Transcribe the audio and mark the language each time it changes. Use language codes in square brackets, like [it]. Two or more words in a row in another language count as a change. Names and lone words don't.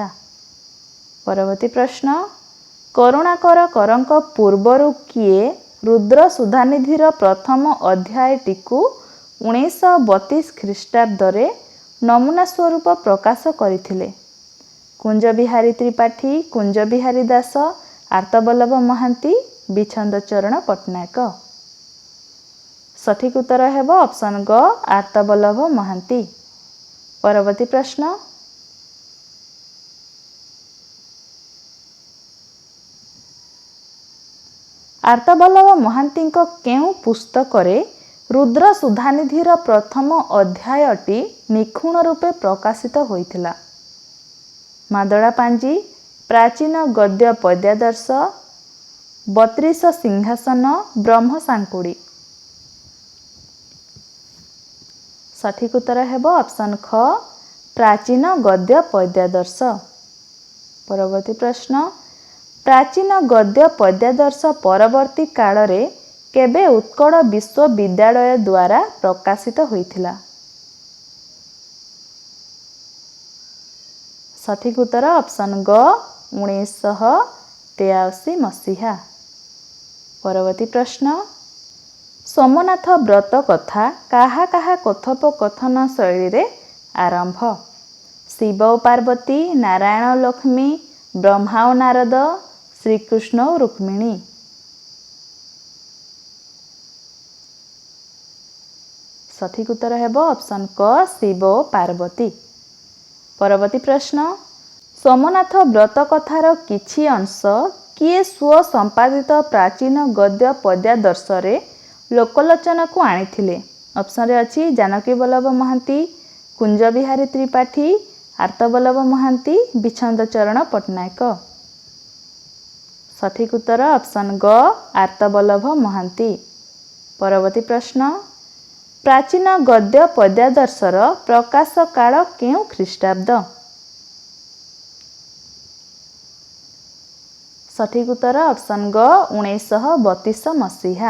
[or] ପରବର୍ତ୍ତୀ ପ୍ରଶ୍ନ କରୁଣାକର କରଙ୍କ ପୂର୍ବରୁ କିଏ ରୁଦ୍ର ସୁଧାନିଧିର ପ୍ରଥମ ଅଧ୍ୟାୟଟିକୁ 1932 ଖ୍ରୀଷ୍ଟାବ୍ଦରେ ନମୁନା ସ୍ୱରୂପ ପ୍ରକାଶ କରିଥିଲେ? କୁଞ୍ଜ ବିହାରୀ ତ୍ରିପାଠୀ, କୁଞ୍ଜ ବିହାରୀ ଦାସ, ଆର୍ତ୍ତବଲ୍ଲଭ ମହାନ୍ତି, ବିଛନ୍ଦ ଚରଣ ପଟ୍ଟନାୟକ? ସଠିକ ଉତ୍ତର ହେବ ଅପସନ ଗ ଆର୍ତ୍ତବଲ୍ଲଭ ମହାନ୍ତି। ପରବର୍ତ୍ତୀ ପ୍ରଶ୍ନ ଆର୍ତ୍ତବଲ୍ଲଭ ମହାନ୍ତି କେଉଁ ପୁସ୍ତକରେ ରୁଦ୍ର ସୁଧାନିଧିର ପ୍ରଥମ ଅଧ୍ୟାୟଟି ନିଖୁଣ ରୂପେ ପ୍ରକାଶିତ ହୋଇଥିଲା? ମାଦଳା ପାଞ୍ଜି, ପ୍ରାଚୀନ ଗଦ୍ୟ ପଦ୍ୟାଦର୍ଶ, 32 ସିଂହାସନ, ବ୍ରହ୍ମ ସାଙ୍କୁଡ଼ି? ସଠିକ ଉତ୍ତର ହେବ ଅପସନ ଖ ପ୍ରାଚୀନ ଗଦ୍ୟ ପଦ୍ୟାଦର୍ଶ। ପରବର୍ତ୍ତୀ ପ୍ରଶ୍ନ ପ୍ରାଚୀନ ଗଦ୍ୟ ପଦ୍ୟାଦର୍ଶ ପରବର୍ତ୍ତୀ କାଳରେ କେବେ ଉତ୍କଳ ବିଶ୍ୱବିଦ୍ୟାଳୟ ଦ୍ୱାରା ପ୍ରକାଶିତ ହୋଇଥିଲା? ସଠିକ ଉତ୍ତର ଅପସନ ଗ 1983 ମସିହା। ପରବର୍ତ୍ତୀ ପ୍ରଶ୍ନ ସୋମନାଥ ବ୍ରତ କଥା କାହା କାହା କଥୋପକଥନ ଶୈଳୀ ରେ ଆରମ୍ଭ? ଶିବ ଓ ପାର୍ବତୀ, ନାରାୟଣ ଲକ୍ଷ୍ମୀ, ବ୍ରହ୍ମା ଓ ନାରଦ, ଶ୍ରୀକୃଷ୍ଣ ଓ ରୁକ୍ମିଣୀ? ସଠିକ ଉତ୍ତର ହେବ ଅପସନ କ ଶିବ ଓ ପାର୍ବତୀ। ପରବର୍ତ୍ତୀ ପ୍ରଶ୍ନ ସୋମନାଥ ବ୍ରତ କଥାର କିଛି ଅଂଶ କିଏ ସ୍ୱ ସମ୍ପାଦିତ ପ୍ରାଚୀନ ଗଦ୍ୟ ପଦ୍ୟାଦର୍ଶ ରେ ଲୋକଲୋଚନ କୁ ଆଣିଥିଲେ? ଅପସନ ରେ ଅଛି ଜାନକୀ ବଲ୍ଲଭ ମହାନ୍ତି, କୁଞ୍ଜ ବିହାରୀ ତ୍ରିପାଠୀ, ଆର୍ତ୍ତବଲ୍ଲଭ ମହାନ୍ତି, ବିଛନ୍ଦ ଚରଣ ପଟ୍ଟନାୟକ? ସଠିକ ଉତ୍ତର ଅପସନ ଗ ଆର୍ତ୍ତବଲ୍ଲଭ ମହାନ୍ତି। ପରବର୍ତ୍ତୀ ପ୍ରଶ୍ନ ପ୍ରାଚୀନ ଗଦ୍ୟ ପଦ୍ୟାଦର୍ଶର ପ୍ରକାଶ କାଳ କେଉଁ ଖ୍ରୀଷ୍ଟାବ୍ଦ? ସଠିକ ଉତ୍ତର ଅପସନ ଗ 1932 ମସିହା।